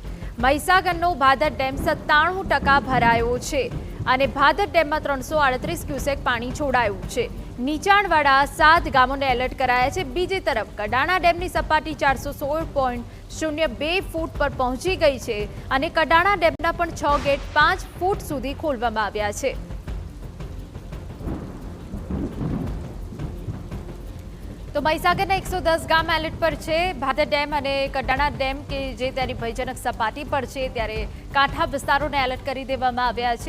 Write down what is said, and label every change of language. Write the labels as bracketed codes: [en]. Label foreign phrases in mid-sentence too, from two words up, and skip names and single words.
[gu] મહીસાગરનો ભાદર ડેમ 97% ભરાયો છે અને ભાદર ડેમમાં 338 ક્યુસેક પાણી છોડાયું છે। નીચાણવાળા 7 ગામોને એલર્ટ કરાયા છે। બીજી તરફ કડાણા ડેમની સપાટી 416.02 ફૂટ પર પહોંચી ગઈ છે અને કડાણા ડેમના પણ 6 ગેટ 5 ફૂટ સુધી ખોલવામાં આવ્યા છે। તો મહીસાગરના 110 ગામ એલર્ટ પર છે। ભાદર ડેમ ઔર કડાણા ડેમ કે જે ત્યારી ભયજનક સપાટી પર છે ત્યારે કાંઠા વિસ્તારોને એલર્ટ કરી દેવામાં આવ્યા છે।